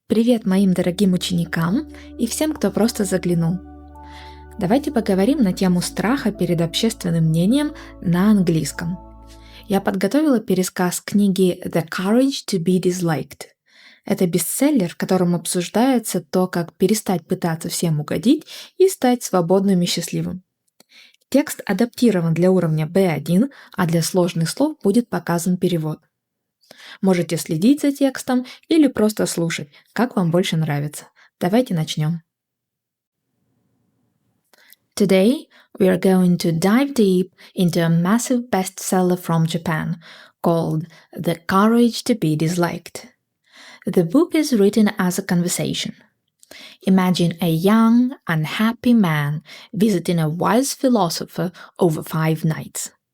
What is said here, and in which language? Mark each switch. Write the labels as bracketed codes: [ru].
[ru] Привет моим дорогим ученикам и всем, кто просто заглянул. Давайте поговорим на тему страха перед общественным мнением на английском. Я подготовила пересказ книги «The Courage to be Disliked». Это бестселлер, в котором обсуждается то, как перестать пытаться всем угодить и стать свободным и счастливым. Текст адаптирован для уровня B1, а для сложных слов будет показан перевод. Можете следить за текстом или просто слушать, как вам больше нравится. Давайте начнем. [en] Today, we are going to dive deep into a massive bestseller from Japan called The Courage to be Disliked. The book is written as a conversation. Imagine a young, unhappy man visiting a wise philosopher over 5 nights.